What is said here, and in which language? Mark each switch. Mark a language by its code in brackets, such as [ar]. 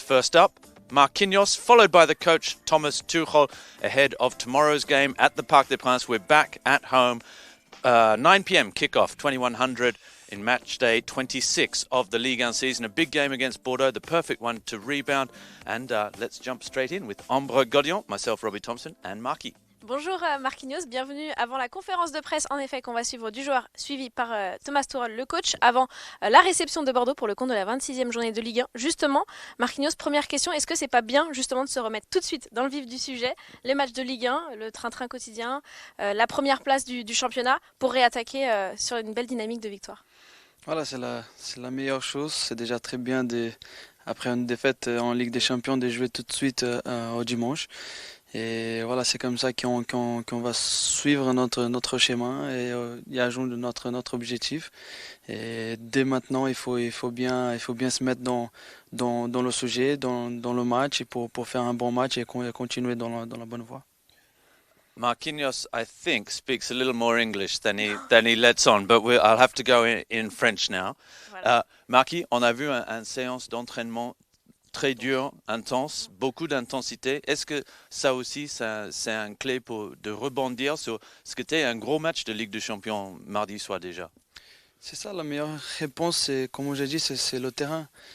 [en] First up, Marquinhos, followed by the coach Thomas Tuchel, ahead of tomorrow's game at the Parc des Princes. We're back at home, 9 p.m. kickoff, 2100 in match day 26 of the Ligue 1 season. A big game against Bordeaux, the perfect one to rebound. And let's jump straight in with Ambre Godion, myself, Robbie Thompson, and Marquis. [fr] Bonjour Marquinhos, bienvenue avant la conférence de presse en effet qu'on va suivre du joueur suivi par Thomas Tuchel, le coach, avant la réception de Bordeaux pour le compte de la 26e journée de Ligue 1. Justement, Marquinhos, première question, est-ce que c'est pas bien justement de se remettre tout de suite dans le vif du sujet, les matchs de Ligue 1, le train-train quotidien, la première place du championnat pour réattaquer sur une belle dynamique de victoire? Voilà, c'est la meilleure chose. C'est déjà très bien après une défaite en Ligue des Champions de jouer tout de suite au dimanche. Et voilà, c'est comme ça qu'on va suivre notre chemin et y ajouter notre objectif. Et dès maintenant, il faut bien se mettre dans le sujet, dans le match, et pour faire un bon match et continuer dans la bonne voie. [en] Marquinhos, I think, speaks a little more English than he lets on, but I'll have to go in French now. [fr] Voilà. Marquis, on a vu une séance d'entraînement très dur, intense, beaucoup d'intensité. Est-ce que ça aussi, c'est un clé de rebondir sur ce qui était un gros match de Ligue des Champions mardi soir déjà? C'est ça, la meilleure réponse, c'est, comme j'ai dit, c'est le terrain.